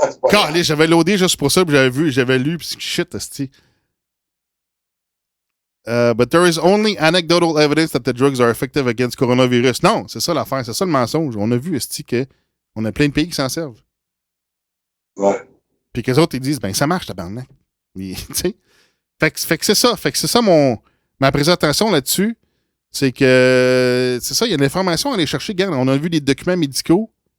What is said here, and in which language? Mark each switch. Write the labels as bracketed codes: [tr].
[fr] Calé, j'avais loadé juste pour ça, puis j'avais lu, puis shit, esti. [en] But there is only anecdotal evidence that the drugs are effective against coronavirus. [fr] Non, c'est ça l'affaire, c'est ça le mensonge. On a vu, esti, qu'on a plein de pays qui s'en servent. Ouais. Puis qu'eux autres, ils disent, ben ça marche, tabarnak. Tu sais. Fait que c'est ça. Fait que c'est ça ma présentation là-dessus. C'est que, c'est ça, il y a de l'information à aller chercher. Regarde, on a vu des documents médicaux.